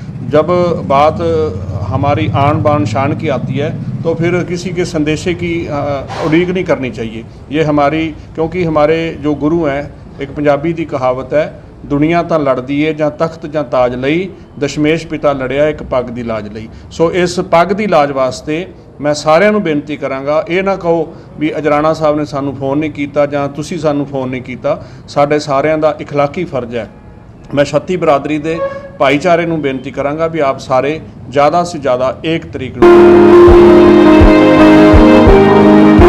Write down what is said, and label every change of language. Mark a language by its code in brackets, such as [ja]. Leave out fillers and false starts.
[hi] जब बात हमारी आन बान शान की आती है तो फिर किसी के संदेशे की उड़ीक नहीं करनी चाहिए। ये हमारी, क्योंकि हमारे जो गुरु हैं, एक पंजाबी की कहावत है, [pa] दुनिया तो लड़दी है ਜਾਂ तख्त ਜਾਂ ताज ਲਈ, ਦਸ਼ਮੇਸ਼ ਪਿਤਾ ਲੜਿਆ ਇੱਕ ਪੱਗ ਦੀ ਲਾਜ ਲਈ। ਸੋ ਇਸ ਪੱਗ ਦੀ ਲਾਜ ਵਾਸਤੇ ਮੈਂ ਸਾਰਿਆਂ ਨੂੰ ਬੇਨਤੀ ਕਰਾਂਗਾ, ਇਹ ਨਾ ਕਹੋ ਵੀ ਅਜਰਾਣਾ ਸਾਹਿਬ ਨੇ ਸਾਨੂੰ ਫੋਨ ਨਹੀਂ ਕੀਤਾ ਜਾਂ ਤੁਸੀਂ ਸਾਨੂੰ ਫੋਨ ਨਹੀਂ ਕੀਤਾ। ਸਾਡੇ ਸਾਰਿਆਂ ਦਾ ਇਖਲਾਕੀ ਫਰਜ਼ ਹੈ। मैं छत्ती बरादरी के भाईचारे ਨੂੰ बेनती करांगा भी आप सारे ज़्यादा से ज़्यादा एक तरीके